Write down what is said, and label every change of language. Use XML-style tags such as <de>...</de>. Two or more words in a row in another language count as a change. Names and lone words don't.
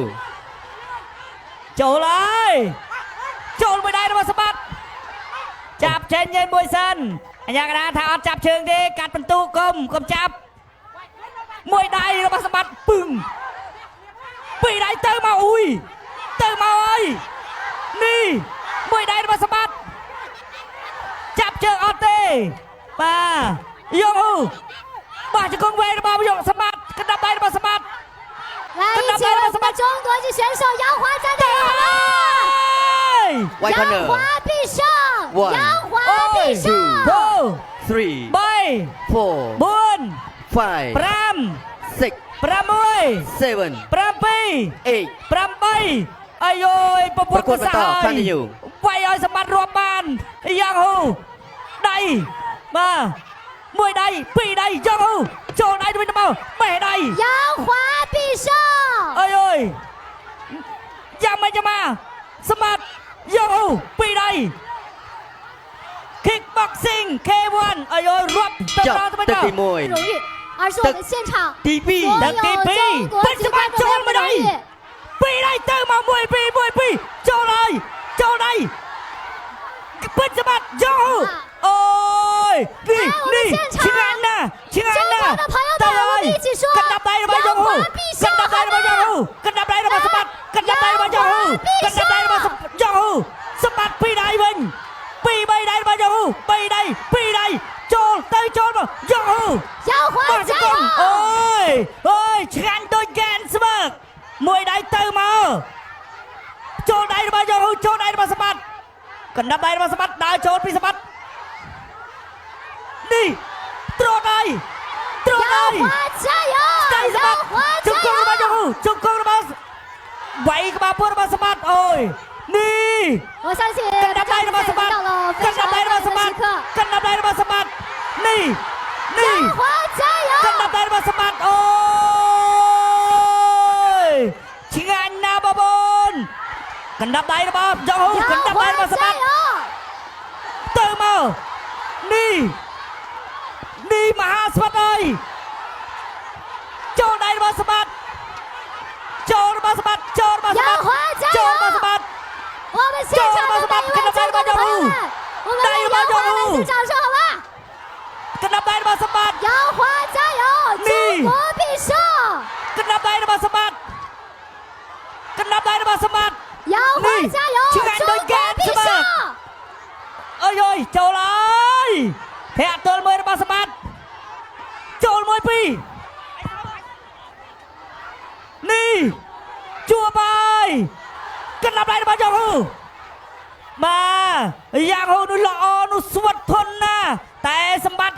<km>ចូលហើយចូលមួយដៃរបស់សម្បត្តិចាប់ចេញឯមួយសិនអញ្ញាកណ្ដាលថាអត់ចាប់ជើងទេកាត់បន្ទូកុំចាប់មួយដៃរបស់សម្បត្តិពឹងពីរដៃទៅមកអ៊ុយទៅមកហើយនេះមួយដៃរបស់សម្បត្តិចាប់ជើងអត់ទេបាទយកហ៊ូបោះជង្គង់វែងរបស់យកសម្បត្តិកណ្ដាប់ដៃរបស់សម្បត្តិ</km> <zh>来，一起为我们中国籍选手杨华站队好吗？杨华必胜，杨华必胜。</zh> <en>three 3 4 4 5 5 6 6 7 7 8</en> <km>8អាយយពពុទ្ធ ប្រកួតបន្ត continue វាយឲ្យសម្បត្តិរាប់បានយ៉ាងហ៊ូដៃបាទមួយដៃពីរដៃយ៉ាងហ៊ូចូលដៃទៅវិញទៅមកបេះដៃ</km> <zh>杨华必胜。</zh> <km>អាយយយ៉ាងម៉េចមកសម្បត្តិយ៉ាងហ៊ូពីរដៃ kickboxing K1 អាយយរាប់ទៅដល់ទៅវិញ ទឹកទី</km> <zh>不容易，而是我们现场</zh> <km>ទី</km> <zh>所有中国籍观众的不容易。</zh> <km>ពីរដៃទៅមកមួយពីរចូលហើយចូលដៃពេជ្រសម្បត្តិយកអូយនេះឆ្ងាញ់ណាស់ទៅហើយកណ្ដាប់ដៃរបស់យកហ៊ូកណ្ដាប់ដៃរបស់យកហ៊ូកណ្ដាប់ដៃរបស់សម្បត្តិកណ្ដាប់ដៃរបស់យកហ៊ូកណ្ដាប់ដៃរបស់យកហ៊ូសម្បត្តិពីរដៃវិញពីរបីដៃរបស់យកហ៊ូបីដៃពីរដៃចូលទៅចូលមកយកហ៊ូ</km> <zh>杨华加油！</zh> <km>អូយឆ្ងាញ់ដូចហ្គេនស្មើមួយដៃទៅមកចូលដៃរបស់យកហ៊ូចូលដៃរបស់សម្បត្តិកណ្ដាប់ដៃរបស់សម្បត្តិដើរចូលពីសម្បត្តិនេះទ្រដៃ</km> <zh>杨华加油！杨华加油！</zh> <km>របស់យកហ៊ូជង្គង់របស់វាយក្បាលពោះរបស់សម្បត្តិអូយនេះ</km> <zh>我相信</zh> <km>កណ្ដាប់ដៃរបស់សម្បត្តិ</km> <zh>到了</zh> <km>ក</km> <zh>非</zh> <km>ណ្ដាប់ដៃ</km> <zh>常</zh> <km>របស់</km> <zh>美</zh> <km>សម្ប</km> <zh>的</zh> <km>ត្តិ</km> <zh>时刻。</zh> <km>កណ្ដាប់ដៃរបស់សម្បត្តិនេះ</km> <zh>杨华加油！</zh> <km>កណ្ដាប់ដៃរបស់សម្បត្តិអូយឆ្ងាញ់ណាស់បងប្អូនកណ្ដាប់ដៃរបស់យកហ៊ូកណ្ដាប់ដៃរបស់សម្បត្តិទៅមកនេះមហាស្វត្ថអើយចូលដៃរបស់សម្បត្តិចូលរបស់សម្បត្តិចូលរបស់សម្បត្តិចូលរបស់សម្បត្តិ</km> <zh>我们现场的每一位中国的朋友们，我们为杨华来点掌声好吗？</zh> <km>កណ្ដាប់ដៃរបស់សម្បត្តិ</km> <zh>杨华加油！中国必胜！</zh> <km>កណ្ដាប់ដៃរបស់សម្បត្តិកណ្ដាប់ដៃរបស់សម្បត្តិ</km> <zh>杨华加油！中国必胜！</zh> <km>អើយចូលហើយធាក់ទល់មួយរបស់សម្បត្តិចូលមួយពីរនេះជួបហើយកណ្ដាប់ដៃរបស់យកហ៊ូបាទយ៉ាងហូរនោះល្អនោះស្វិតធន់ណាតែសម្បត្តិអ</km>